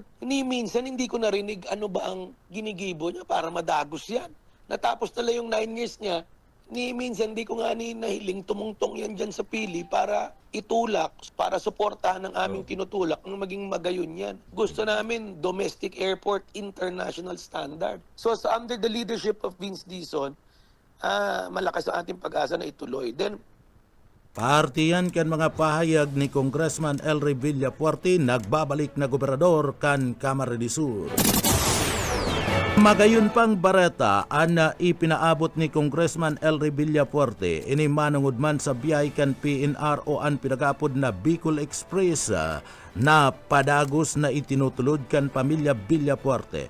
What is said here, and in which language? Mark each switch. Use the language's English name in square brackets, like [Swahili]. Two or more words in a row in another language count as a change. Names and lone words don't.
[Filipino] Minsan hindi ko narinig ano ba ang ginigibo niya para madagos yan. Natapos na lang yung 9 years niya. Minsan hindi ko nga nahiling tumungtong yan dyan sa Pili para itulak, para suportahan ng aming tinutulak nang maging magayon yan. Gusto namin [English] domestic airport, international standard. [Filipino] So [English] under the leadership of Vince Dizon, [Filipino] malakas ang ating pag-asa na ituloy. Then, [Bikol] partiyan kan mga pahayag ni Congressman Elry Villapuerte, nagbabalik na gobernador kan Camarines Sur. Magayon pang bareta ang ipinaabot ni Congressman Elry Villapuerte ini manungod man sa biyay kan PNR o ang pinagapod na Bicol Express na padagos na itinutulod kan pamilya Villapuerte.